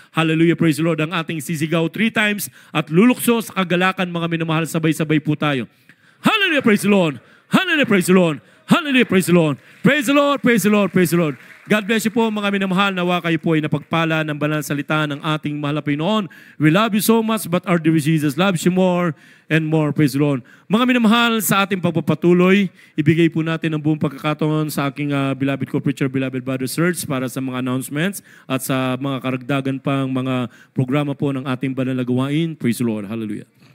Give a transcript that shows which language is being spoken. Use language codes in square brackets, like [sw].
[en] Hallelujah, praise the Lord. [tl] Ang ating sisigaw 3 times at lulukso sa kagalakan, mga minamahal, sabay-sabay po tayo. [en] Hallelujah, praise the Lord. Hallelujah, praise the Lord. Hallelujah, praise the Lord. Praise the Lord, praise the Lord, praise the Lord. God bless you [tl] po, mga minamahal. Nawa kayo po ay napagpala ng banal salita ng ating mahal na Panginoon. [en] We love you so much, but our dear Jesus loves you more and more. Praise the Lord. [tl] Mga minamahal, sa ating pagpapatuloy, ibigay po natin ang buong pagkakataon sa aking beloved co-preacher, beloved brother Serge, para sa mga announcements at sa mga karagdagan pang mga programa po ng ating banal na gawain. [en] Praise the Lord. Hallelujah.